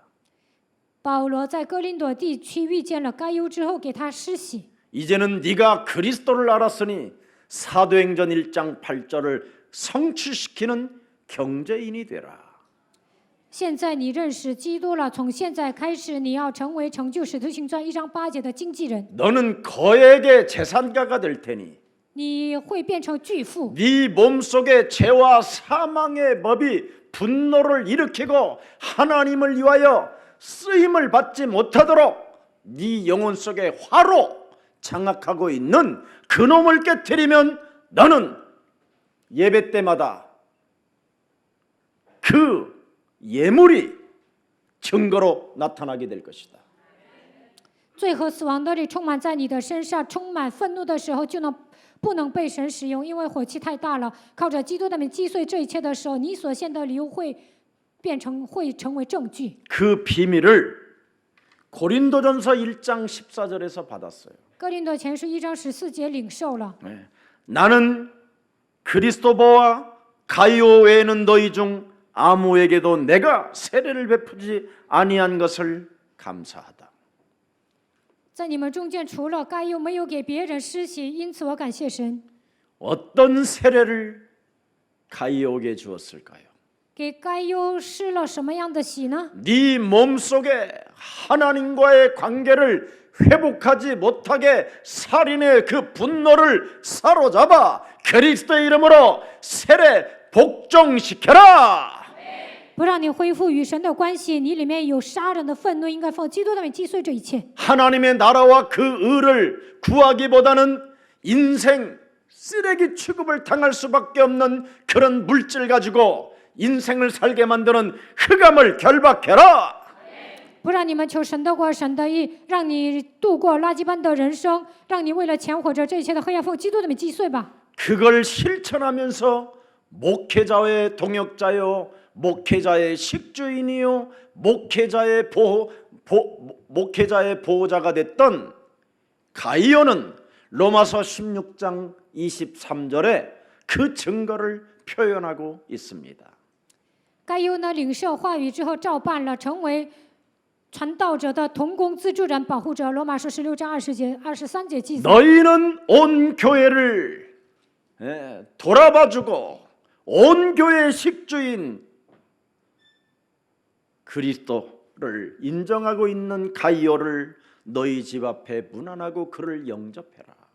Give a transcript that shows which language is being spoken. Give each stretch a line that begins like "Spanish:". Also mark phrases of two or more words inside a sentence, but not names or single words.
Chinese: 保罗在哥林多地区遇见了该犹之后，给他施洗。
Korean: 이제는 네가 그리스도를 알았으니 사도행전 1장 8절을 성취시키는 경제인이 되라.
Chinese: 现在你认识基督了，从现在开始，你要成为成就使徒行传1章8节的经纪人。
Korean: 너는 거액의 재산가가 될 테니
Chinese: 你会变成巨富，
Korean: 네 몸속에 죄와 사망의 법이 분노를 일으키고 하나님을 위하여 쓰임을 받지 못하도록 네 영혼 속에 화로 장악하고 있는 그놈을 깨트리면 너는 예배 때마다 그 예물이 증거로 나타나게 될 것이다.
Chinese: 罪和死亡的力充满在你的身上，充满愤怒的时候，就不能被神使用，因为火气太大了。靠着基督的名击碎这一切的时候，你所献的礼物会成为证据。
Korean: 그 비밀을 고린도전서 1장 14절에서 받았어요.
Chinese: 哥林多前书1章14节领受了。
Korean: 나는 그리스도보와 가이오 외에는 너희 중 아무에게도 내가 세례를 베푸지 아니한 것을 감사하다.
Chinese: 在你们中间，除了该犹，没有给别人施洗，因此我感谢神。
Korean: 어떤 세례를 가이오에게 주었을까요?
Chinese: 给该犹施了什么样的洗呢？
Korean: 네 몸속에 하나님과의 관계를 회복하지 못하게 살인의 그 분노를 사로잡아 그리스도의 이름으로 세례 복종시켜라.
Chinese: 不让你恢复与神的关系，你里面有杀人的愤怒，应该奉基督的名击碎这一切。
Korean: 하나님의 나라와 그 의를 구하기보다는 인생 쓰레기 취급을 당할 수밖에 없는 그런 물질 가지고 인생을 살게 만드는 흑암을 결박해라.
Chinese: 不让你们求神的国、神的义，让你度过垃圾般的人生，让你为了钱活着，这一切的黑暗奉基督的名击碎吧。
Korean: 그걸 실천하면서 목회자의 동역자요, 목회자의 식주인이요, 목회자의 보호자가 됐던 가이오는 로마서 16장 23절에 그 증거를 표현하고 있습니다.
Chinese: 该犹呢，领受话语之后照办了，成为传道者的同工资助人、保护者。罗马书16章23节记载。
Korean: 너희는 온 교회를 돌아봐주고 온 교회의 식주인 그리스도를 인정하고 있는 가이오를 너희 집 앞에 문안하고 그를 영접해라.